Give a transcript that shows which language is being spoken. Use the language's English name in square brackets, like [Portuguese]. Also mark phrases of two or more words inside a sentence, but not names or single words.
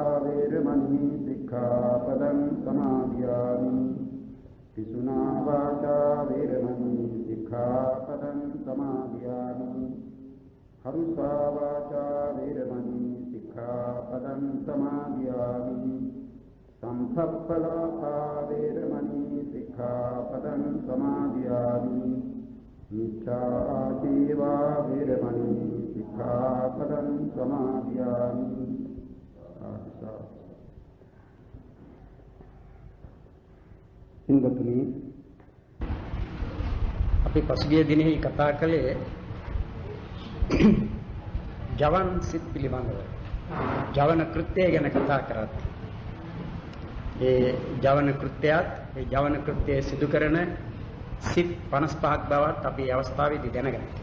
[Pali] वेरमणि सिक्खापदं समादयामि पिशुना वाचा वेरमणि सिक्खापदं समादयामि हरुषा वाचा वेरमणि सिक्खापदं समादयामि संसप्पलापा वेरमणि सिक्खापदं समादयामि मिथ्याजीवा वेरमणि सिक्खापदं समादयामि [Sinhala] හින්දතුනි අපි පසුගිය දිනෙහි කතා කළේ ජවන් සිත් පිළිබඳව ජවන කෘත්‍යය ගැන කතා කරත් ඒ ජවන කෘත්‍යයත් ඒ ජවන කෘත්‍යය සිදු කරන සිත් 55ක් බවත් අපි අවස්ථාවේදී දැනගන්න.